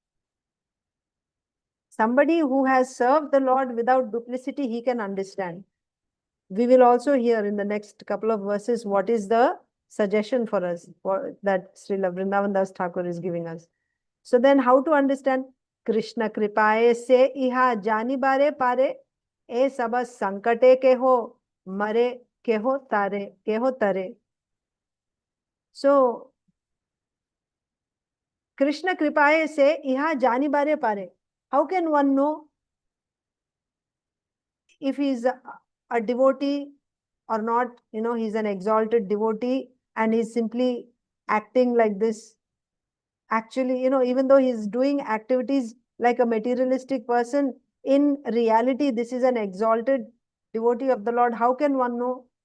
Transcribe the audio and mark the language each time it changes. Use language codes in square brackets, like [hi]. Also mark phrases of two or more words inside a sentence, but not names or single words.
[en] Somebody who has served the Lord without duplicity, he can understand. We will also hear in the next couple of verses what is the suggestion for us that Srila Vrindavan Das Thakur is giving us. So then how to understand? [bn] কৃষ্ণ কৃপায় সে ইহা জানি বারে পারে এ সবাস সংকটে কেহ মারে কেহ তারে. So কৃষ্ণ কৃপায় সে ইহা জানি বারে পারে. [en] How can one know if he is a devotee or not? He's an exalted devotee and he's simply acting like this. Actually, even though he's doing activities like a materialistic person, in reality, this is an exalted devotee of the Lord.